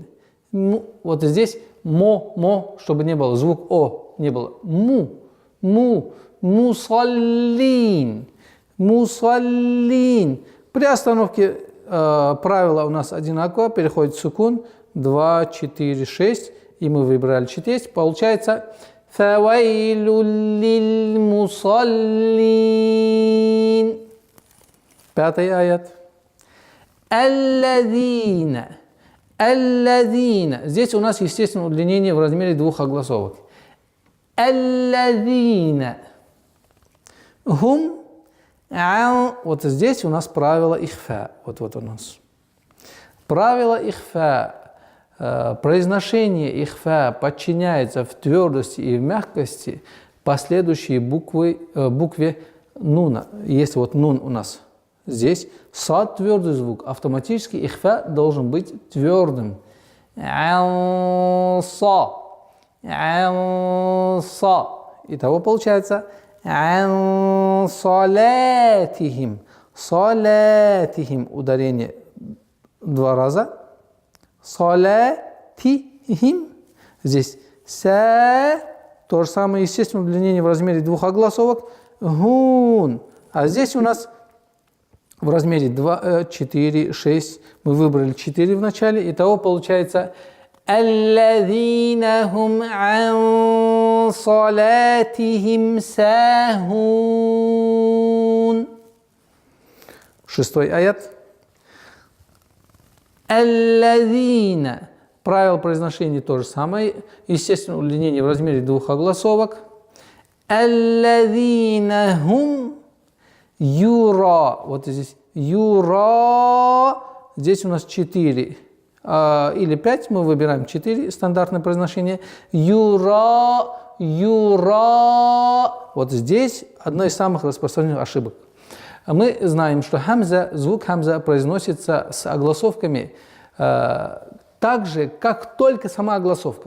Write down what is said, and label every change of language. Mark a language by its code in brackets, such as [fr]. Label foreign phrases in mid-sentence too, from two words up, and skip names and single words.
[ru] Вот здесь мо, чтобы не было, звук о не было. Мусаллин. Мусаллин. При остановке правило у нас одинаково, переходит в сукун, 2, 4, 6, и мы выбрали 4. Получается [ar] فويل للمصلين. [ru] 5-й аят. Аллазина. Аллазина. Здесь у нас, естественно, удлинение в размере 2 огласовок. [ar] الذين هم. [ru] Вот здесь у нас правило ихфа. Вот у нас. Правило ихфа. Произношение ихфа подчиняется в твердости и в мягкости последующей букве нуна. Если вот нун у нас здесь сад твердый звук, автоматически ихфа должен быть твердым. Са. Итого получается [ar] عن صلاتهم. [ru] Салатихим. Ударение 2 раза. Салатихим. Здесь са. То же самое, естественно, удлинение в размере 2 огласовок. Гун. А здесь у нас в размере 2, 4, 6. Мы выбрали 4 в начале. Итого получается [ar] الذين هم عن صلاتهم ساهون. [ru] 6-й аят. الذين. Правило произношения то же самое. Естественно, удлинение в размере 2 огласовок. [ar] الذين هم юра. [ru] Вот здесь юра. Здесь у нас 4. Или 5, мы выбираем 4, стандартное произношение. Юра, юра. Вот здесь одна из самых распространенных ошибок. Мы знаем, что хамза, звук хамза произносится с огласовками так же, как только сама огласовка.